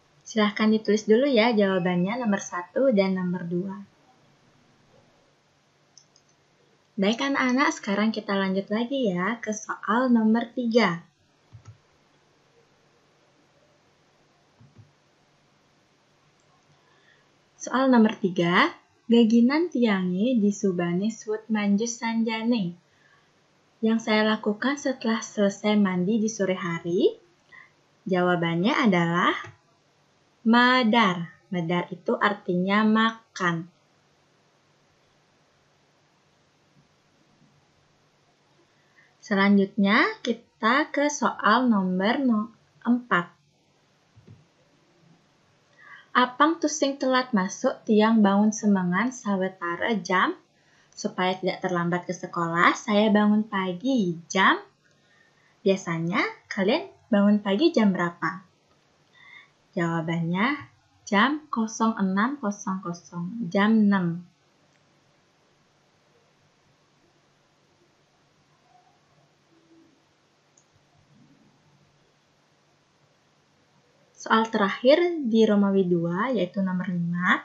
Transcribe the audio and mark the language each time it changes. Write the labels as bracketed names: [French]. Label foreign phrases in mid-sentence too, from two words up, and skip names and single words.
[Indonesian] Silahkan ditulis dulu ya jawabannya nomor 1 dan nomor 2. Baik anak-anak, sekarang kita lanjut lagi ya ke soal nomor 3. Soal nomor 3, [Balinese] gaginan tiangi disubane suut manjus sanjane. [Indonesian] Yang saya lakukan setelah selesai mandi di sore hari, jawabannya adalah madar. Madar itu artinya makan. Selanjutnya kita ke soal nomor 4. [Balinese] Apang tusing telat masuk tiang bangun semengan sawetara jam. [Indonesian] Supaya tidak terlambat ke sekolah, saya bangun pagi jam. Biasanya kalian bangun pagi jam berapa? Jawabannya jam 06.00, jam 6. Soal terakhir di Romawi 2 yaitu nomor 5.